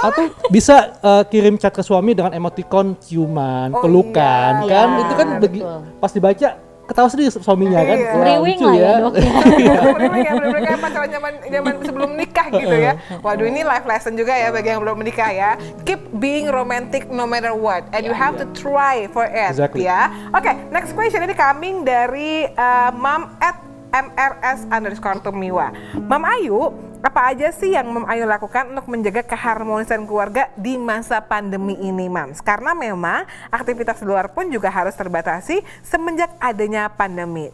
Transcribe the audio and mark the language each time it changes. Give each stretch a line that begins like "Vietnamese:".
Indonesian: Atau bisa kirim chat ke suami dengan emoticon ciuman, pelukan iya. kan, Iya, itu kan betul. pas dibaca ketawa sendiri suaminya kan. Iya. Wah, Meriwing lucu lah ya Dok ya. Bener-bener ya, bener-bener kayak pacaran zaman sebelum nikah gitu ya. Waduh, ini life lesson juga ya bagi yang belum menikah ya.
English: Keep being romantic no matter what, and you have to try for it. Exactly.
Indonesian: Ya. Oke,
English: next question
Indonesian: ini
English: coming
Indonesian: dari Mam @mrs_tumiwa. Mam Ayu, apa aja sih yang Mam Ayu lakukan untuk menjaga keharmonisan keluarga di masa pandemi ini, Mams? Karena memang aktivitas di luar pun juga harus terbatasi semenjak adanya pandemi.